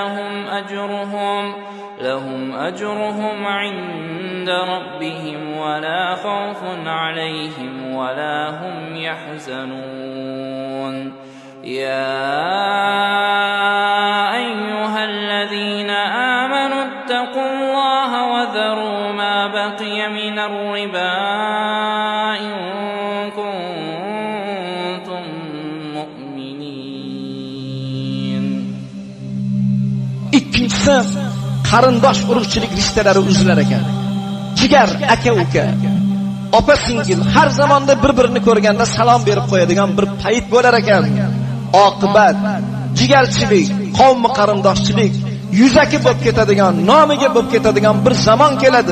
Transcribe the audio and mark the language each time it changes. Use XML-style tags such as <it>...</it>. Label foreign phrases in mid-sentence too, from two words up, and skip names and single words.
<ar>لهم أجرهم عند ربهم ولا خوف عليهم ولا هم يحزنون يا أيها الذين آمنوا اتقوا الله وذروا ما بقي من الربا إن كنتم مؤمنين.</ar> <uz>İkincisi, qarindosh urug'chilik rishtalari uzilar ekan. Jigar, aka-uka, opa-singil har zamonda bir-birini ko'rganda salom berib qo'yadigan bir payt bo'lar ekan. Oqibat jigarchilik, qavm qarindoshchilik yuzaki bo'lib ketadigan, nomiga bo'lib ketadigan bir zamon keladi.</uz>